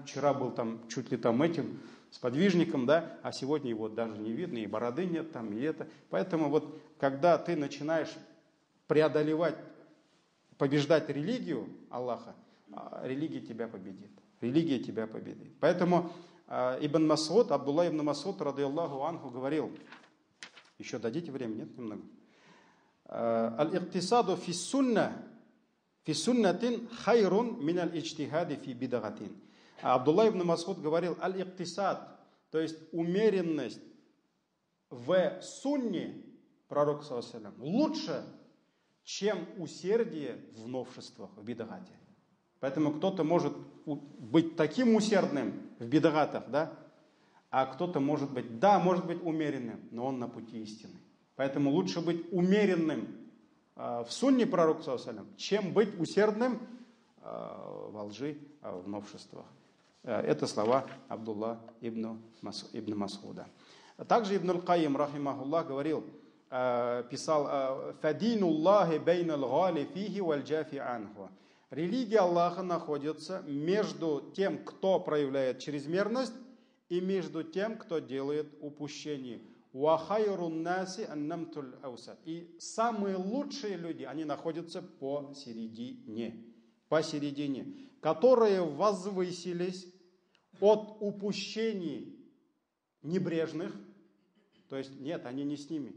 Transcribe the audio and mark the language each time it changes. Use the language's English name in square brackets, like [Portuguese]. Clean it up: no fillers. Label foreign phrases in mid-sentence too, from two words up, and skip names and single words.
[Russian] Вчера был там чуть ли там этим сподвижником, да, а сегодня его даже не видно, и бороды нет там, и это. Поэтому вот, когда ты начинаешь побеждать религию Аллаха, религия тебя победит. Поэтому Ибн Мас'уд, Абдулла ибн Мас'уд, [Arabic] رضي الله عنه, [Russian] говорил, еще дадите время, нет, немного? [Arabic] الاقتصاد في سنة خير من الاجتهاد في بدعة. [Russian] Абдулла ибн Мас'уд говорил: аль-иктисад, то есть умеренность в сунне пророка [Arabic] صلى الله عليه وسلم [Russian] лучше, чем усердие в новшествах, в бидагате. Поэтому кто-то может быть таким усердным в бидагатах, да, а кто-то может быть умеренным, но он на пути истины. Поэтому лучше быть умеренным в сунне пророка [Arabic] صلى الله عليه وسلم, [Russian] чем быть усердным во лжи, в новшествах. Это слова Абдулла ибн Мас'уда. Также Ибн Аль-Кайим, рахимахуллах, писал: [Arabic] «فدين الله بين الغالي فيه والجافي عنه». [Russian] Религия Аллаха находится между тем, кто проявляет чрезмерность, и между тем, кто делает упущение. И самые лучшие люди, они находятся посередине, которые возвысились от упущений небрежных, то есть нет, они не с ними.